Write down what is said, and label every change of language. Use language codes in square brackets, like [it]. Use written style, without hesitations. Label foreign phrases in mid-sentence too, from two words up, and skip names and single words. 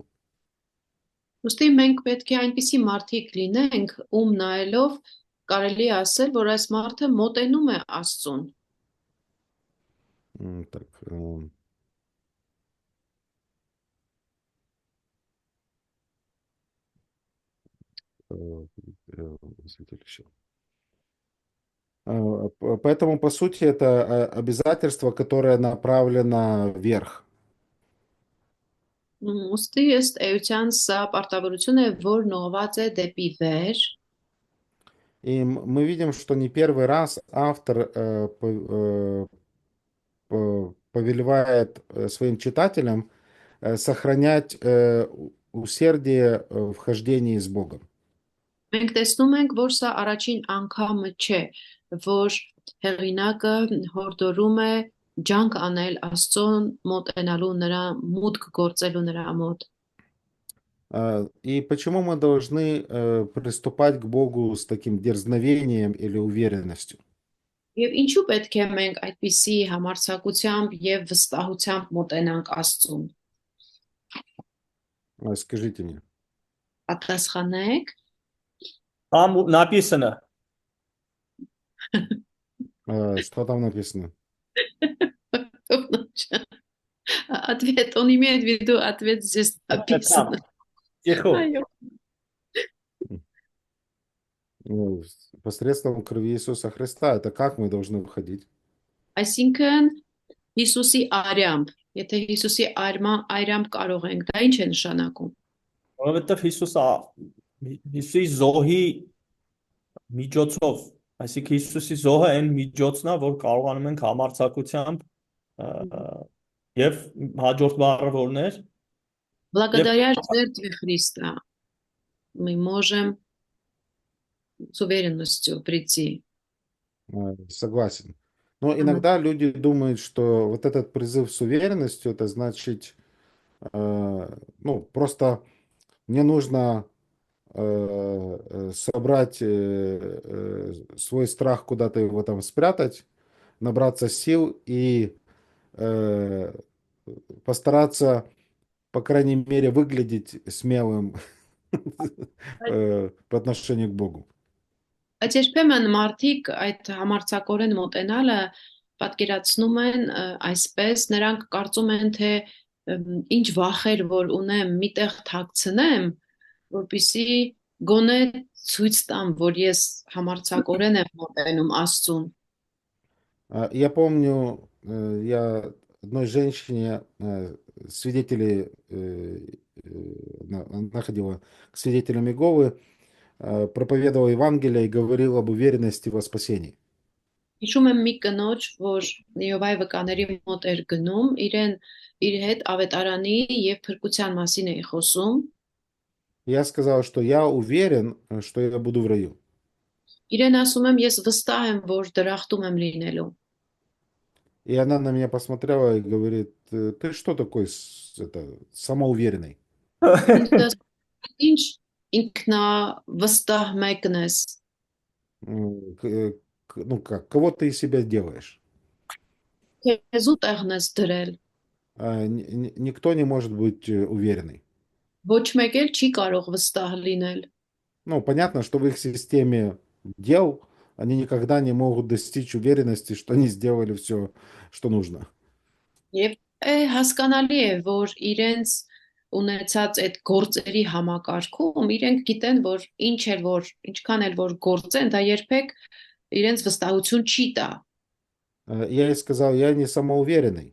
[hy] Ոստի մենք պետք է այնպիսի մարդիկ լինենք, ում նայելով կարելի է ասել, որ այս մարդը մոտենում է Աստծուն։ [ru] Так, святилище. Поэтому, по сути, это обязательство, которое направлено вверх. [hy] Ոստի ըստ էության սա պարտավորություն է, որ նողված է դեպի վեր։ [ru] И мы видим, что не первый раз автор повелевает своим читателям сохранять усердие в хождении с Богом. [hy] Մենք տեսնում ենք, որ սա առաջին անգամը չէ, որ հեղինակը հորդորում է ջանք անել Աստծուն մոտենալու նրա մուտք գործելու նրա մոտ։ [ru] И почему мы должны приступать к Богу с таким дерзновением или уверенностью? [hy] Եվ ինչու պետք է մենք այդպիսի համարձակությամբ եւ վստահությամբ մոտենանք Աստծուն։ [ru] Скажите мне. [hy] Պատասխանեք։ [ru] Там написано. Что там написано? Ответ, он имеет в виду ответ здесь написано. Тихо. [hy] Այո։ [ru] Ну, посредством крови Иисуса Христа. Это как мы должны выходить? [hy] Այսինքն Հիսուսի արյամբ, եթե Հիսուսի արյամբ կարող ենք, դա ինչ է նշանակում։ Որովհետև Հիսուսի զոհի միջոցով, այսինքն Հիսուսի զոհը այն միջոցն է, որ կարողանում ենք համարձակությամբ եւ հաջորդ բառը որն էր, [ru] Благодаря жертве Христа мы можем с уверенностью прийти. Согласен. Но иногда люди думают, что вот этот призыв с уверенностью, это значит, ну, просто мне нужно собрать свой страх, куда-то его там спрятать, набраться сил и постараться, по крайней мере, выглядеть смелым по отношению к Богу. [hy] Բայց երբեմն մարդիկ այդ համարձակորեն մոտենալը պատկերացնում են այսպես, նրանք կարծում են, թե ինչ վախեր որ ունեմ, միտեղ թաքցնեմ, որպեսզի գոնե ցույց տամ, որ ես համարձակորեն եմ մոտենում Աստծուն։ [ru] Я помню, я одной женщине свидетелей находила к свидетелям Иеговы, проповедовал Евангелие и говорил об уверенности во спасении. [hy] Հիշում եմ մի կնոջ, որ Եհովայի վկաների մոտ էր գնում, իր հետ ավետարանի եւ փրկության մասին էի խոսում։ [ru] Я сказал, что я уверен, что я буду в раю. [hy] Իրեն ասում եմ, ես վստահ եմ, որ դրախտում եմ լինելու։ [ru] И она на меня посмотрела и говорит: ты что такой самоуверенный? [hy] Ինչ ինքնավստահ մեկն ես։ [ru] Ну как, кого ты из себя делаешь? [hy] Քեզ ու տեղն ես դրել։ [ru] Никто не может быть уверенный. [hy] Ոչ մեկ էլ չի կարող վստահ լինել։ [ru] Ну, понятно, что в их системе дел они никогда не могут достичь уверенности, что они сделали все, что нужно. [hy] Եվ հասկանալի է, որ իրենց ունեցած այդ գործերի համակարգում իրենք գիտեն, որ ինչքան էլ որ գործեն, դա երբեք իրենց վստահություն չի տա։ [ru] Я ей сказал: я не самоуверенный.